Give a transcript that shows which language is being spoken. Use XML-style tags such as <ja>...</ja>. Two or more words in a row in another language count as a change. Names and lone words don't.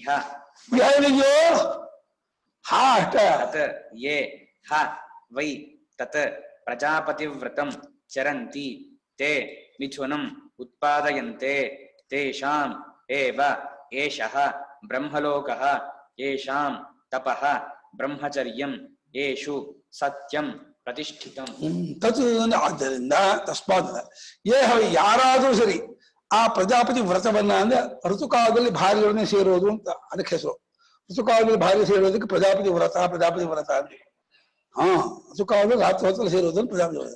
<kn>ಏನಿದೆಯೋ ಹಾ ಅಷ್ಟ</kn> <sa>ತತ್ ಯೇ ಹ ವೈ ತತ್ ಪ್ರಜಾಪತಿವ್ರತಂ ಚರಂತಿ ತೇ ಮಿಥುನಂ ಉತ್ಪಾದಯಂತೆ ತೇಷಾಂ ಏವ ಏಷಃ ಬ್ರಹ್ಮಲೋಕಃ ಯೇಷಾಂ ತಪಃ ಬ್ರಹ್ಮಚರ್ಯಂ ಯೇಷು ಸತ್ಯಂ ಪ್ರತಿಷ್ಠಿತಂ.</sa> <kn>ತತ್ ಆದ್ದರಿಂದ ತಸ್ಮಾತ್ ಯಾರಾದ್ರೂ ಸರಿ ಆ ಪ್ರಜಾಪತಿ ವ್ರತವನ್ನ ಅಂದ್ರೆ ಋತುಕಾಲದಲ್ಲಿ ಭಾರ್ಯರನ್ನೇ ಸೇರೋದು ಅಂತ ಅದಕ್ಕೆ ಹೆಸರು. ಋತುಕಾಲದಲ್ಲಿ ಭಾರ್ಯ ಸೇರೋದಕ್ಕೆ ಪ್ರಜಾಪತಿ ವ್ರತ ಅಂತ. ಋತುಕಾಲದಲ್ಲಿ ರಾತ್ರಿ ಹೊತ್ತಲ್ಲಿ ಸೇರೋದನ್ನು ಪ್ರಜಾಪತಿ ವ್ರತ.</kn>